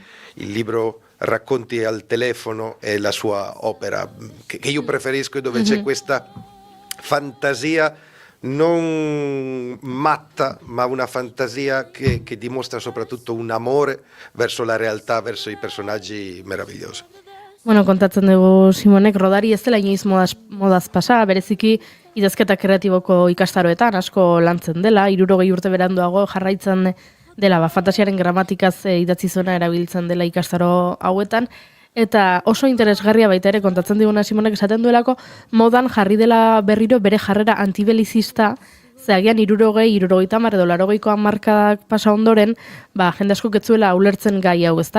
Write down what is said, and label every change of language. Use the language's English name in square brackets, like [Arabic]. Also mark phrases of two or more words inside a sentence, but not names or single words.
[Italian] Il libro Racconti al telefono è la sua opera che io preferisco, dove c'è questa fantasia non matta, ma una fantasia che dimostra soprattutto un amore verso la realtà, verso i personaggi meravigliosi. [Basque] Bueno, kontatzen dugu Simonek, Rodari ez dela inoiz modaz pasa, bereziki idazketa kreatiboko ikastaroetan asko lantzen dela, 60 urte beranduago jarraitzen dela, fantasiaren gramatikaz idatzi zuena erabiltzen dela ikastaro hauetan, eta oso interesgarria baita ere kontatzen diguna Simonek esaten duelako, modan jarri dela berriro bere jarrera antibelizista, ze agian 60, 70 edo 80ko hamarkadak pasa ondoren, jende asko ketzuela ulertzen gai hau, ezta?